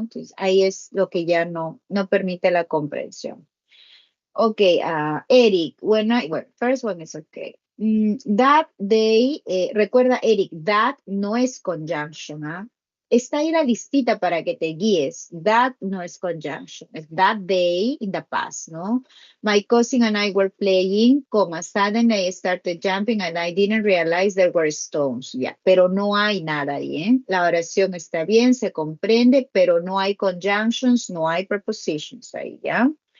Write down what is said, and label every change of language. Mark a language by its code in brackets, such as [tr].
[es] Entonces, ahí es lo que ya no permite la comprensión. [en] Okay, Eric, first one is okay. That they, [es] recuerda, [en] Eric, that [es] no es [en] conjunction, ¿ah? [es] Está ahí la listita para que te guíes. [en] That [es] no es [en] conjunction. Es that they in the past, ¿no? My cousin and I were playing, suddenly I started jumping and I didn't realize there were stones. [es] Ya, pero no hay nada ahí, ¿eh? La oración está bien, se comprende, pero no hay conjunctions, no hay prepositions ahí, ¿ya?